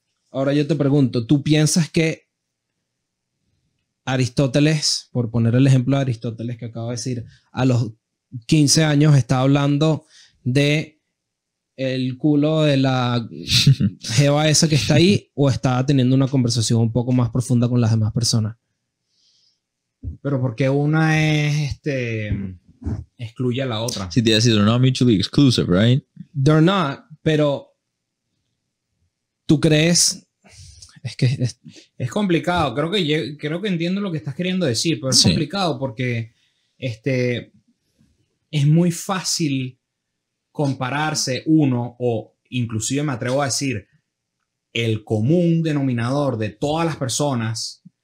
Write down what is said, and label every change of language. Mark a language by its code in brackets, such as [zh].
[es] Ahora yo te pregunto, ¿tú piensas que Aristóteles, por poner el ejemplo de Aristóteles que acabo de decir, a los 15 años está hablando de el culo de la jeva esa que está ahí, o está teniendo una conversación un poco más profunda con las demás personas? Pero porque una es excluye a la otra. Sí, te iba a decir, [en] they're not mutually exclusive, right? They're not, [es] pero ¿tú crees? Es que es complicado. Creo que entiendo lo que estás queriendo decir, pero es complicado porque es muy fácil compararse uno, o inclusive me atrevo a decir el común denominador de todas las personas.